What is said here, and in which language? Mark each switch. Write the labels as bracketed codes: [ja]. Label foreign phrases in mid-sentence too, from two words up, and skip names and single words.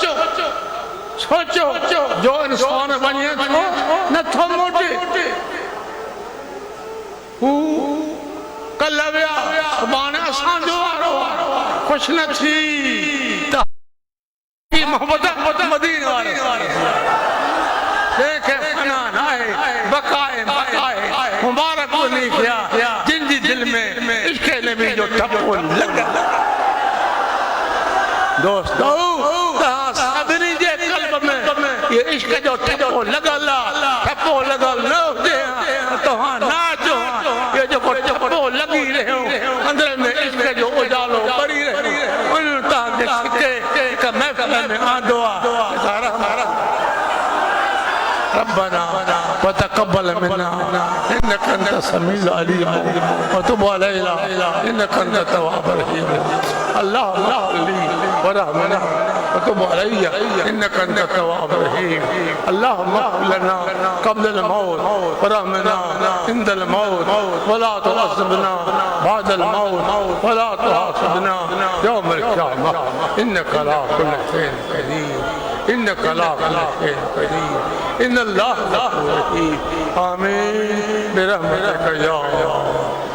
[sd] जो इंसान वञे थो नथो मोटे हू कल्ह विया सुभाणे असांजो वारो ख़ुशि न थी त मोहब्बत मदीने वारे जंहिंखे फना न आहे बक़ाए मुबारक नहीं किया जिन जी दिल में इश्क़ नबी जो ठपो लॻल दोस्तों सभिनी जे क़ल्ब में ये इश्क जो ठप्पो लगल ठप्पो लगल न हुजे तव्हां नाचो ये जो ठप्पो लगी रहियो अंदर में इश्क जो उजालो ॿरी रहियो उन तव्हांखे छिके हिक महफ़िल में आंदो आहे [ar] ربنا وتقبل منا انك انت السميع العليم وتب علينا انك انت التواب الرحيم اللهم اغفر لي وارحمنا وتب علي انك انت التواب الرحيم اللهم اغفر لنا قبل الموت وارحمنا عند الموت ولا تعذبنا بعد الموت ولا تحاسبنا يوم القيامه انك على كل شيء قدير إنك لا كل قدير إن الله غفور رحيم آمين برحمتك يا الله